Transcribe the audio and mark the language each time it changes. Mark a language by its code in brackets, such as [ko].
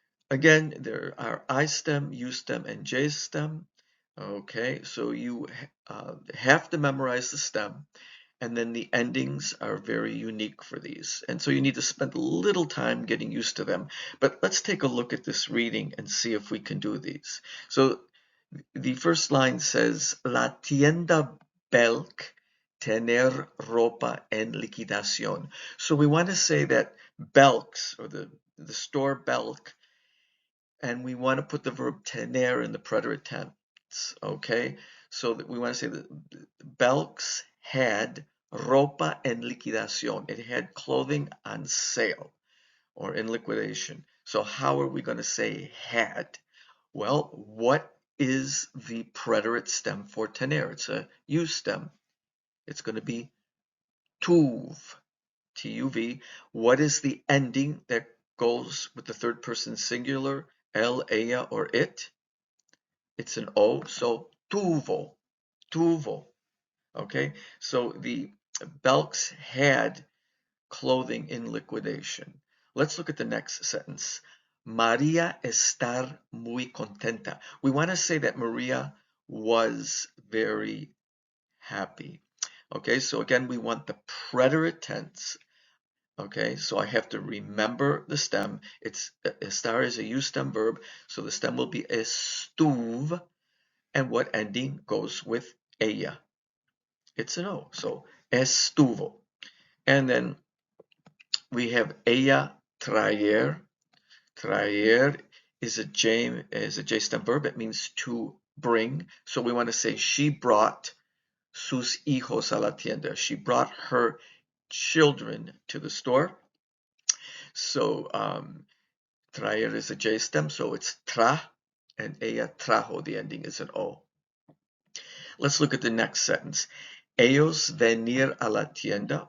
[en] Again, there are I stem, U stem, and J stem. Okay, so you have to memorize the stem, and then the endings are very unique for these. And so you need to spend a little time getting used to them. But let's take a look at this reading and see if we can do these. So the first line says, [es] La tienda Belk tener ropa en liquidación. [en] So we want to say that Belk's, or the store Belk, and we want to put the verb tener in the preterite tense, okay? So that we want to say that Belk's had [es] ropa en liquidación. [en] It had clothing on sale. or in liquidation. So how are we going to say had? Well, what is the preterite stem for tener? It's a U stem. It's going to be tuv, T-U-V. What is the ending that goes with the third person singular, el, ella, or it? It's an O, so tuvo, tuvo. Okay, so the Belks had clothing in liquidation. Let's look at the next sentence. [es] María estar muy contenta. [en] We want to say that Maria was very happy. Okay, so again, we want the preterite tense. Okay, so I have to remember the stem. It's estar is a U stem verb, so the stem will be estuv, and what ending goes with ella? It's an O, so estuvo. And then we have ella traer. Traer is a J stem verb. It means to bring. So we want to say she brought [es] sus hijos a la tienda. [en] She brought her children to the store. So traer is a J stem, so it's tra, and ella trajo. The ending is an O. Let's look at the next sentence. [es] Ellos venir a la tienda.